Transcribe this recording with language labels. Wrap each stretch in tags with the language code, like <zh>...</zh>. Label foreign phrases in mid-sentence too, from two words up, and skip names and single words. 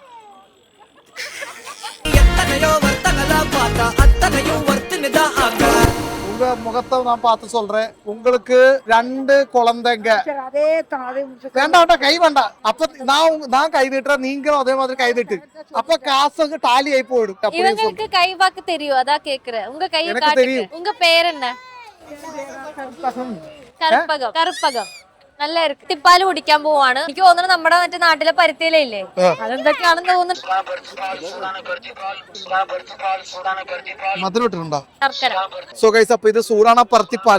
<ta>உங்க முகத்தை நான் பார்த்து சொல்றேன். உங்களுக்கு 2 குழந்தைங்க. வேண்டாம் கை வேண்டாம். அப்ப நான் கை நீட்டுறேன், நீங்களும் அதே மாதிரி கை நீட்டு. அப்ப காசு டாலி ஆகி போயிடும். இவங்களுக்கு கை வாக்கு தெரியும், அதான் கேக்குறேன். உங்க கை காட்டுங்க. உங்க பேர் என்ன?</ta> <ml>കറുപ്പകം. നല്ല തിപ്പാല് കുടിക്കാൻ പോവാണ്. എനിക്ക് തോന്നുന്നു നമ്മുടെ മറ്റേ നാട്ടിലെ പരുത്തിയിലേ അതെന്തൊക്കെയാണെന്ന് തോന്നുന്നു. ശർക്കര.</ml> <en>so guys,</en> <ml>അപ്പൊ ഇത് സൂടാണ പരുത്തിപ്പാൽ.</ml>